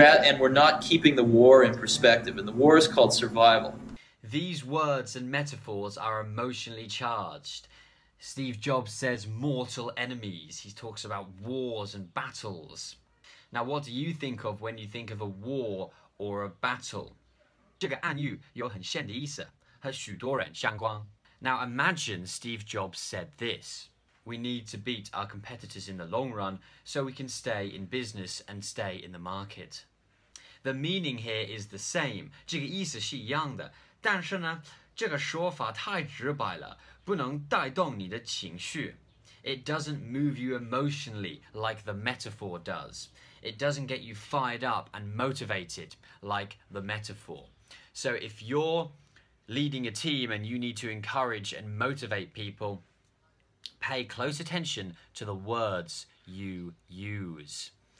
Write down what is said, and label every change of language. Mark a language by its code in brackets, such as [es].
[en] and we're not keeping the war in perspective. And the war is called survival. These words and metaphors are emotionally charged. Steve Jobs says mortal enemies. He talks about wars and battles. Now, what do you think of when you think of a war or a battle? [zh] 这个暗喻有很深的意思，和许多人相关。 [en] Now, imagine Steve Jobs said this. We need to beat our competitors in the long run so we can stay in business and stay in the market. The meaning here is the same. [zh] 这个意思是一样的。但是呢，这个说法太直白了，不能带动你的情绪。 [en] It doesn't move you emotionally like the metaphor does. It doesn't get you fired up and motivated like the metaphor. So if you're leading a team and you need to encourage and motivate people, pay close attention to the words you use.